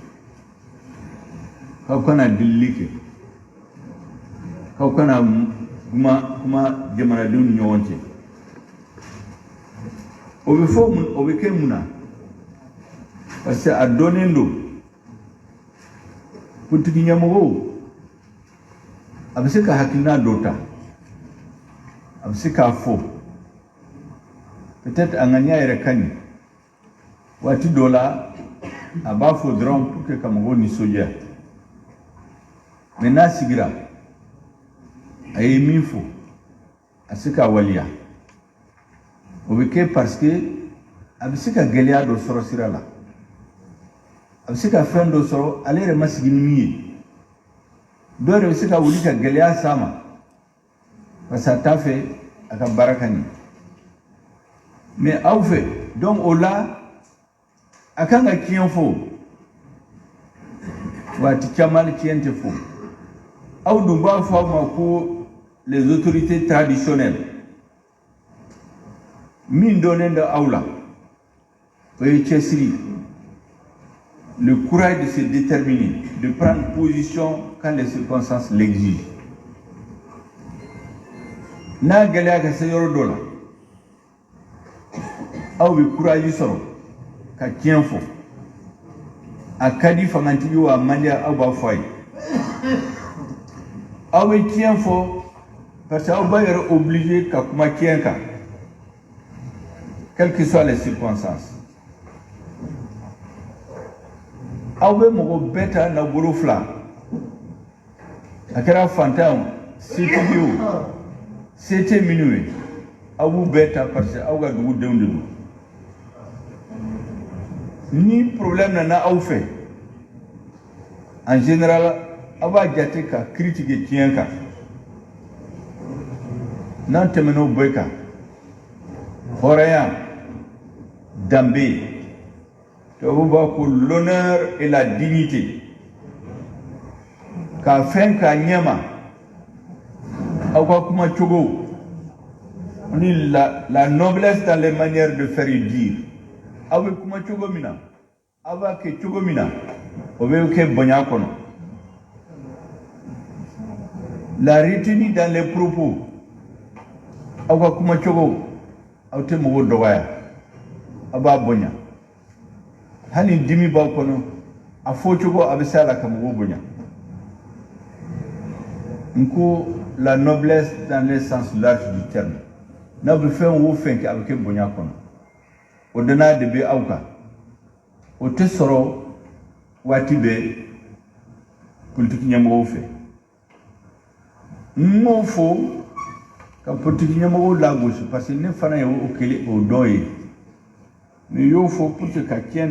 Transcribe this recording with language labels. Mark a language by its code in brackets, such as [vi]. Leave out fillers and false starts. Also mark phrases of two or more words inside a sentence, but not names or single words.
[bm] k'aw kana delili kɛ k'aw kana kuma jamanadenw ni ɲɔgɔn cɛ o bɛ fɔ mun o bɛ kɛ mun na [fr] parce que [bm] a dɔnnen don politiki ɲɛmɔgɔw a bɛ se ka hakilina dɔ ta a bɛ se k'a fɔ peut-être a ŋaniya yɛrɛ ka ɲi waati dɔ la a b'a fɔ dɔrɔn [fr] pour que [bm] ka mɔgɔw nisɔndiya mais n'a sigira a ye min fɔ a se k'a waliya o bɛ kɛ [fr] parce que [bm] a bɛ se ka gɛlɛya dɔ sɔrɔ sira la a bɛ se ka fɛn dɔ sɔrɔ ale yɛrɛ ma sigi ni min ye dɔw yɛrɛ bɛ se ka wuli ka gɛlɛya s'a ma [fr] parce que [bm] a t'a fɛ a ka baara ka ɲɛ mais aw fɛ donc o la a kan ka tiɲɛ fɔ waati caman tiɲɛ tɛ fɔ aw dun b'a fɔ a ma ko [fr] les autorités traditionnelles [bm] min dɔnnen do aw la o ye cɛsiri [fr] le courage de se déterminer de prendre position quand les circonstances l'exigent [bm] n'a gɛlɛya ka se yɔrɔ dɔ la aw bɛ courage sɔrɔ ka tiɲɛ fɔ a ka di fangantigi wa a man di aw b'a fɔ a ye aw bɛ tiɲɛ fɔ [fr] parce que [bm] aw b'a yɛrɛ obligé ka kuma tiɲɛ kan [fr] quelles que soient les circonstances [bm] aw bɛ mɔgɔ bɛɛ ta nabolo fila a kɛra fantan setigi o se tɛ minnu ye aw b'u bɛɛ ta [fr] parce que [bm] aw ka dugudenw de don ni problème nana aw fɛ [fr] en général [bm] aw b'a jate ka kiiri tigɛ tiɲɛ kan n'an tɛmɛna o bɛɛ kan hɔrɔnya danbe tubabu b'a ko [fr] l'honneur et la dignité [bm] k'a fɛn k'a ɲɛma aw ka kuma cogo ni [fr] la noblesse dans les manières de faire et dire [bm] aw bɛ kuma cogo min na aw b'a kɛ cogo min na o bɛ kɛ bonya kɔnɔ [fr] la retenue dans les propos [bm] aw ka kuma cogo aw tɛ mɔgɔw dɔgɔya aw b'a bonya hali dimi b'aw kɔnɔ a fɔ cogo a bɛ se a la ka mɔgɔw bonya n ko [fr] la noblesse dans le sens large du terme [bm] n'aw bɛ fɛn o fɛn kɛ a bɛ kɛ bonya kɔnɔ o danaya de bɛ aw kan o tɛ sɔrɔ waati bɛɛ politiki ɲɛmɔgɔw fɛ n m'o fɔ ka politiki ɲɛmɔgɔw lagosi [fr] parce que [bm] ne fana ye o kelen o dɔ ye mais y'o fɔ [fr] pour que [bm] ka tiɲɛ